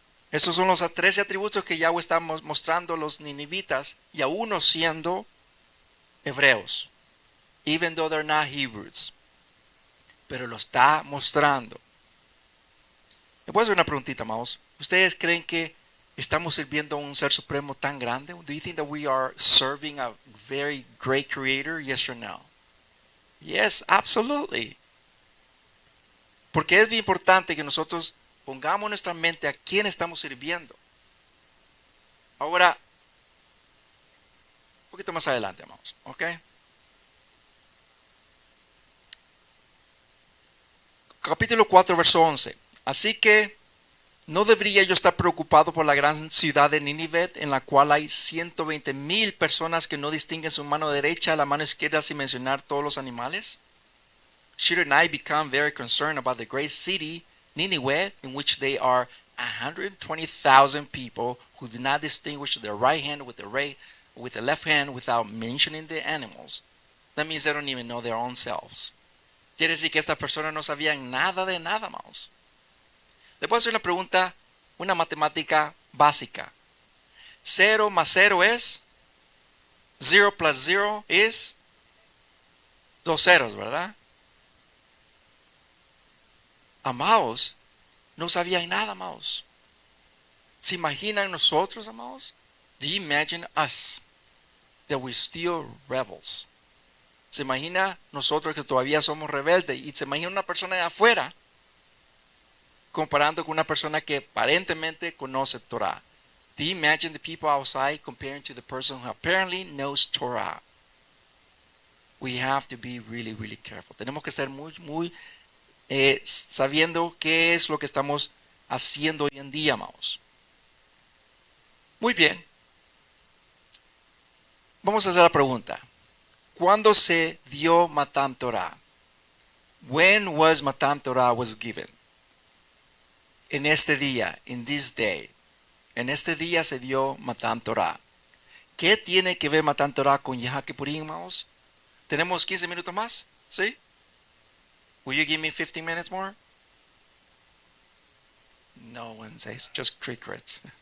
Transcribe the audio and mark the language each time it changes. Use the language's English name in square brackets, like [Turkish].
[Spanish] Esos son los 13 atributos que Yahweh está mostrando a los ninivitas y a unos siendo hebreos, [English] even though they're not Hebrews. [Spanish] Pero lo está mostrando. Me puedo hacer una preguntita, amados. ¿Ustedes creen que estamos sirviendo a un Ser Supremo tan grande? [English] Do you think that we are serving a very great Creator? Yes or no? Yes, absolutely. [Spanish] Porque es bien importante que nosotros pongamos nuestra mente a quién estamos sirviendo. Ahora, un poquito más adelante, amados. ¿Ok? Capítulo 4, verso 11. Así que no debería yo estar preocupado por la gran ciudad de Nínive, en la cual hay 120,000 personas que no distinguen su mano derecha a la mano izquierda, sin mencionar todos los animales. [English] Shouldn't I become very concerned about the great city, Nineveh, in which they are 120,000 people who do not distinguish their right hand with the left hand without mentioning the animals? That means they don't even know their own selves. [Spanish] Quiere decir que estas personas no sabían nada de nada más. Le puedo hacer una pregunta, una matemática básica. 0 más 0 es 0 plus 0 es 2 ceros, ¿verdad? Amados, no sabían nada, amados. ¿Se imaginan nosotros, amados? [English] Do you imagine us that we're still rebels? [Spanish] ¿Se imagina nosotros que todavía somos rebeldes? Y se imagina una persona de afuera comparando con una persona que aparentemente conoce Torah. [English] Do you imagine the people outside comparing to the person who apparently knows Torah? We have to be really, really careful. [Spanish] Tenemos que estar muy sabiendo qué es lo que estamos haciendo hoy en día, amados. Muy bien. Vamos a hacer la pregunta. ¿Cuándo se dio Matan Torah? [English] When was Matan Torah was given? [Spanish] En este día, [English] in this day. [Spanish] En este día se dio Matan Torah. ¿Qué tiene que ver Matan Torah con Hakippurim, amados? ¿Tenemos 15 minutos más? ¿Sí? [English] Will you give me 15 minutes more? No one says, just crickets.